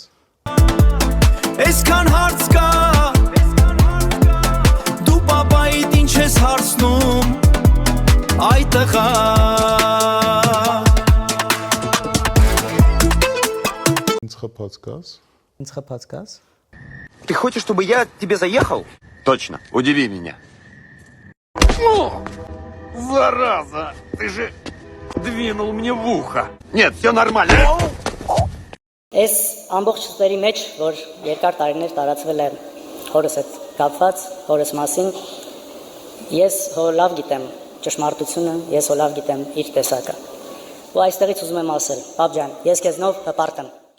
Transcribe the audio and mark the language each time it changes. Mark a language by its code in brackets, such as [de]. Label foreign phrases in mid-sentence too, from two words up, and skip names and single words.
[hy] Այսքան հարց կա, դու պապայիդ ինչ ես հարցնում, այ տղա։ Ինձ խփած կաս։ Ինձ խփած կաս։ [ru] Ты хочешь, чтобы я тебе заехал? Точно, удиви меня. О, зараза, ты же двинул мне в ухо. Нет, все нормально. [hy] Այս ամբողջ ծերի մեջ, որ երկար տարիներ տարածվել է հորս հետ կապված, հորս մասին, ես հո լավ գիտեմ ճշմարտությունը, ես հո լավ գիտեմ իր տեսակը։ Ու այստեղից ուզում եմ ասել, պապ ջան, ես քեզնով հպարտ եմ։